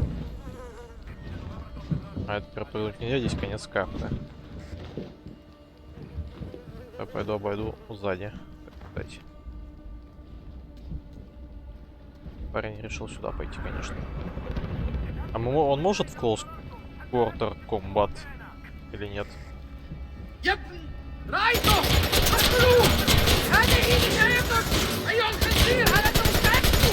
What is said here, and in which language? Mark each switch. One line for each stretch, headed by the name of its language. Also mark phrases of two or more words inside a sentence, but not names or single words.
Russian: А это перепрыгнуть нельзя, здесь конец карты. Я пойду обойду сзади. Кстати. Парень решил сюда пойти, конечно. А он может в
English: Close Quarter Combat
Russian: или нет?
Arabic: يا ابني رايته اقتلوه هذه نهايتك ايها الخنزير هل انت مستعد؟